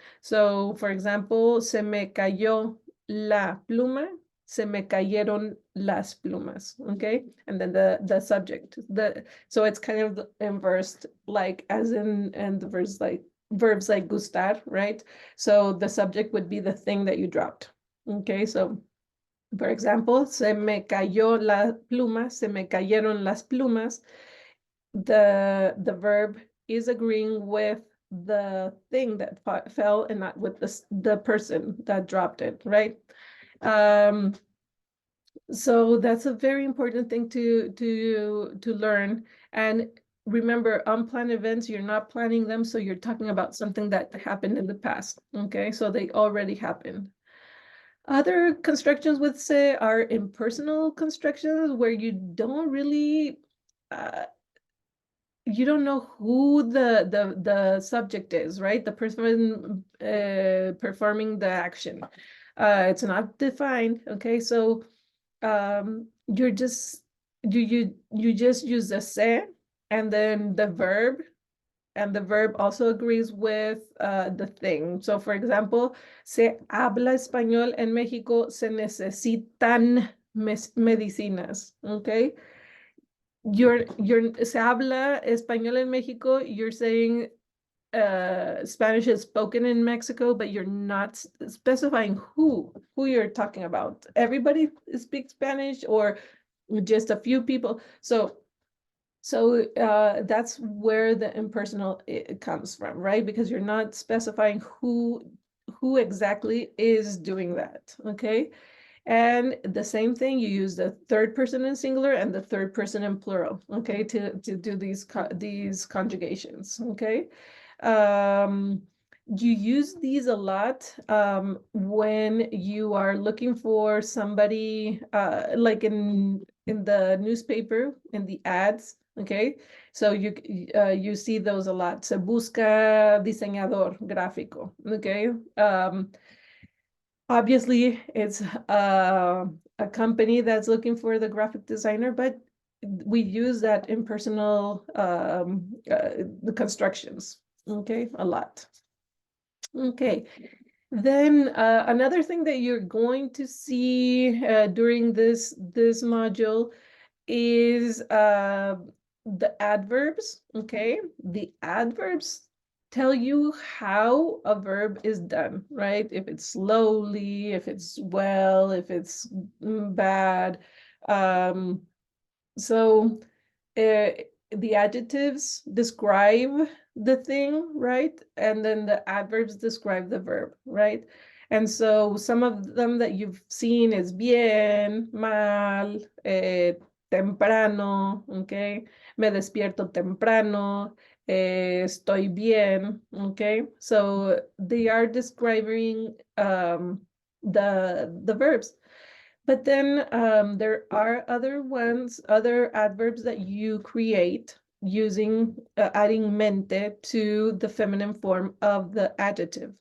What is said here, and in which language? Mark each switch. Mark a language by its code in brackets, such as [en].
[es] So, for example, se me cayó la pluma, se me cayeron las plumas, okay? [en] And then the subject, so it's kind of inversed, like as in and the verbs like gustar, right? So the subject would be the thing that you dropped, okay? [es] So por ejemplo, se me cayó la pluma, se me cayeron las plumas. [en] The verb is agreeing with the thing that fell and not with the person that dropped it, right? Um, so that's a very important thing to learn. And remember, unplanned events, you're not planning them, so you're talking about something that happened in the past, okay? So they already happened. Other constructions with say are impersonal constructions where you don't really uh, you don't know who the subject is, right? The person performing the action. It's not defined, okay? So you're just you just use the se and then the verb, and the verb also agrees with the thing. [es] So, for example, se habla español en México, se necesitan medicinas, okay? [en] Se habla español en México, you're saying Spanish is spoken in Mexico, but you're not specifying who you're talking about. Everybody speaks Spanish or just a few people. So that's where the impersonal comes from, right? Because you're not specifying who exactly is doing that, okay? And the same thing, you use the third person in singular and the third person in plural, okay, to do these conjugations, okay? Um, you use these a lot when you are looking for somebody, like in the newspaper, in the ads, okay? So you see those a lot. [es] Se busca diseñador gráfico, okay? [en] Obviously, it's a company that's looking for the graphic designer, but we use that impersonal the constructions, okay, a lot. Okay, then another thing that you're going to see during this module is the adverbs, okay? The adverbs tell you how a verb is done, right? If it's slowly, if it's well, if it's bad. So the adjectives describe the thing, right? And then the adverbs describe the verb, right? And so some of them that you've seen is bien, mal, temprano, okay? [es] Me despierto temprano, estoy bien, okay? [en] So they are describing the verbs. But then there are other ones, other adverbs that you create using adding mente to the feminine form of the adjective.